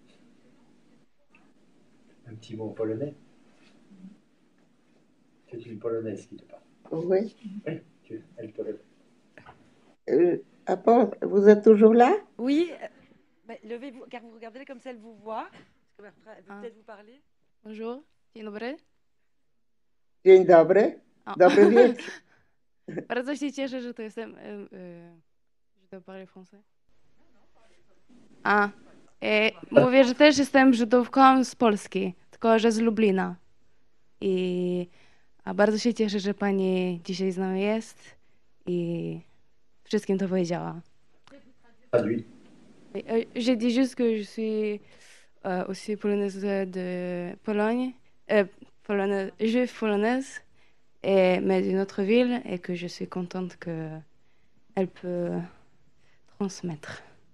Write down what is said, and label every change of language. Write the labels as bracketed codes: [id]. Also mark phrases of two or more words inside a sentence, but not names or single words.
[fr] Un petit mot en polonais? C'est une polonaise qui te parle. Oui. Oui, elle te répond. Vous êtes toujours là? Oui, levez-vous, car vous regardez comme ça, elle vous voit. Parce que elle peut peut-être vous parler. Bonjour, [pl] dzień dobry. Dzień dobry. Ah. Dobry wieczór. Bardzo się cieszę, że to jestem... [fr] Je dois parler français. [pl] Mówię, że też jestem Żydówką z Polski, tylko że z Lublina. A bardzo się cieszę, że pani dzisiaj z nami jest i wszystkim to powiedziała. [fr] Traduit. J'ai dit juste que je suis aussi polonaise de Pologne, juive polonaise, mais d'une autre ville, et que je suis contente qu'elle peut transmettre.